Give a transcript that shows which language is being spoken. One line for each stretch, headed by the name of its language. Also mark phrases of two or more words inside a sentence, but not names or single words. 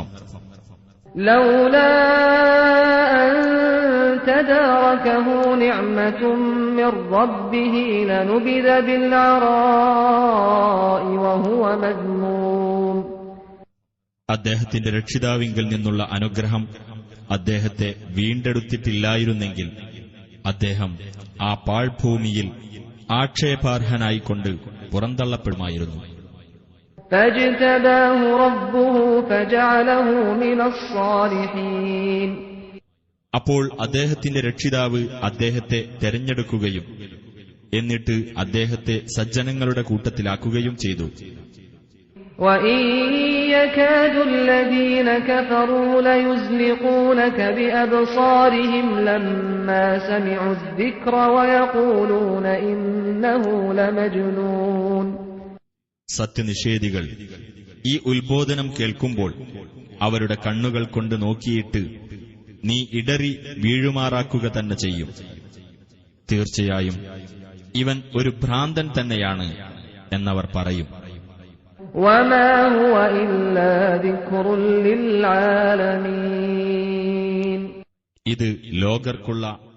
Arabic: لولا أن تداركه نعمة من ربه لنبذ بالعراء وهو مذموم.
Malayalam: അദ്ദേഹത്തിന്റെ രക്ഷിതാവിങ്കിൽ നിന്നുള്ള അനുഗ്രഹം അദ്ദേഹത്തെ വീണ്ടെടുത്തിട്ടില്ലായിരുന്നെങ്കിൽ അദ്ദേഹം ആ പാഴ്ഭൂമിയിൽ ആക്ഷേപാർഹനായിക്കൊണ്ട് പുറന്തള്ളപ്പെടുമായിരുന്നു.
Arabic: فاجتباه ربه فجعله من الصالحين.
Malayalam: അപ്പോൾ അദ്ദേഹത്തിന്റെ രക്ഷിതാവ് അദ്ദേഹത്തെ തെരഞ്ഞെടുക്കുകയും എന്നിട്ട് അദ്ദേഹത്തെ സജ്ജനങ്ങളുടെ കൂട്ടത്തിലാക്കുകയും ചെയ്തു.
Arabic: وَإِن يَكَادُ الَّذِينَ كَفَرُوا لَيُزْلِقُونَكَ بِأَبْصَارِهِمْ لَمَّا سَمِعُوا الذِّكْرَ وَيَقُولُونَ إِنَّهُ لَمَجْنُونٌ.
Malayalam: സത്യനിഷേധികൾ ഈ ഉത്ബോധനം കേൾക്കുമ്പോൾ അവരുടെ കണ്ണുകൾ കൊണ്ട് നോക്കിയിട്ട് നീ ഇടറി വീഴുമാറാക്കുക തന്നെ ചെയ്യും. തീർച്ചയായും ഇവൻ ഒരു ഭ്രാന്തൻ തന്നെയാണ് എന്നവർ പറയും.
Arabic: وَمَا هُوَ إِلَّا ذِكْرٌ لِلْعَالَمِينَ.
Malayalam: ഇത് ലോകർക്കുള്ള